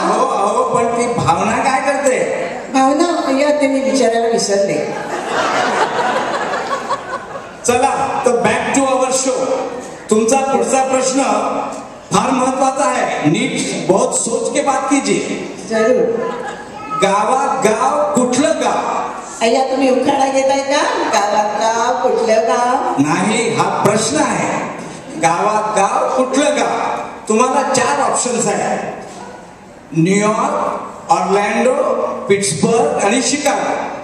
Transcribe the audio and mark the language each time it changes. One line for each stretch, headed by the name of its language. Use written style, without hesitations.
Marathi: हो अहो, पण ती भावना काय करते? भावना या ते मी विचारायला विसरले. चला तर
English: Back to our show.
Marathi: तुमचा पुढचा प्रश्न फार महत्वाचा आहे. नीट
Hindi: बहुत सोच के बात कीजिए. जरूर.
Marathi: गावात गाव कुठलं गाव? अय्या, तुम्ही उखाणा घेताय का? गावात गाव कुठलं गाव? नाही, हा प्रश्न आहे. गावात गाव कुठलं गाव? तुम्हाला 4 ऑप्शन्स आहेत. न्यूयॉर्क, ऑर्लॅन्डो, पिट्सबर्ग आणि शिकागो.